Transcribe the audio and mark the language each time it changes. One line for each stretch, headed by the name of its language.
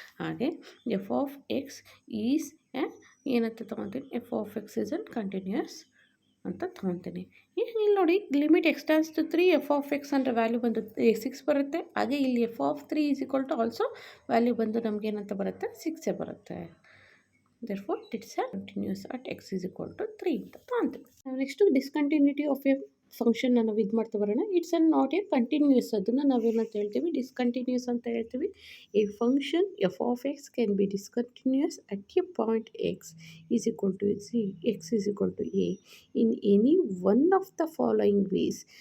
Kannada: ಹಾಗೆ F of X is ಏನಂತ ತೊಗೊತೀನಿ,
English: f of x is uncontinuous
Kannada: ಅಂತ ತೊಗೊತೀನಿ. ಇಲ್ಲಿ ನೋಡಿ, limit X ಟ್ಯಾನ್ಸ್ to 3 F of X ಅಂದರೆ ವ್ಯಾಲ್ಯೂ ಬಂದು 6 ಬರುತ್ತೆ. ಹಾಗೆ ಇಲ್ಲಿ F of 3 is equal to also value ಬಂದು ನಮಗೇನಂತ ಬರುತ್ತೆ, 6 ಬರುತ್ತೆ.
English: therefore it's a continuous at x is equal to 3
Kannada: ಅಂತ ತೊಗೊತೀವಿ. ನೆಕ್ಸ್ಟು ಡಿಸ್ಕಂಟಿನ್ಯೂಟಿ ಆಫ್ ಎ ಫಂಕ್ಷನ್ನ ನಾವು ಇದು ಮಾಡ್ತಾ ಬರೋಣ.
English: it's not a continuous,
Kannada: ಅದನ್ನು ನಾವೇನಂತ ಹೇಳ್ತೀವಿ, ಡಿಸ್ಕಂಟಿನ್ಯೂಸ್ ಅಂತ ಹೇಳ್ತೀವಿ.
English: A function f of x can be discontinuous at a point x is equal to x is equal to a in any one of the following ways.